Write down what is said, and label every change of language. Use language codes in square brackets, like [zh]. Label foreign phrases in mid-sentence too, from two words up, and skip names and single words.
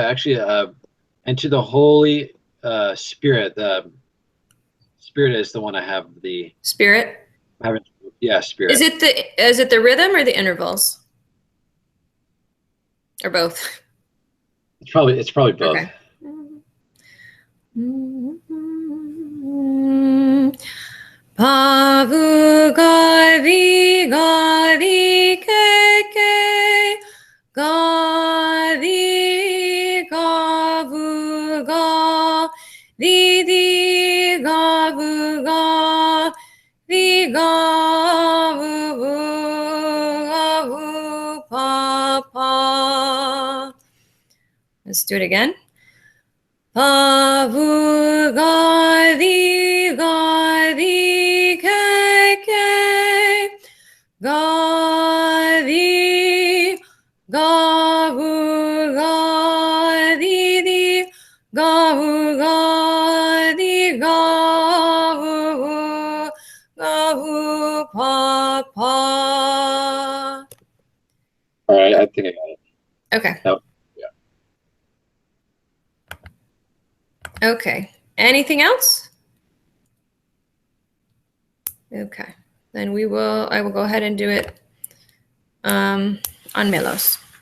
[en] Actually, and to the Holy Spirit. The Spirit is the one I have the Spirit. Yeah, Spirit. Is it the rhythm or the intervals? Or both? It's probably both. Okay. Pavu gavi gavi ke gavi gavu ga di gavu ga vi gavu gavu pa. Let's do it again. Pavu gavi gavi ke gavi gavu gavi gavu gavi gavu gavu pa. All right, I think I got it. Okay. Oh, Okay. Anything else? Okay. Then I will go ahead and do it on Melos.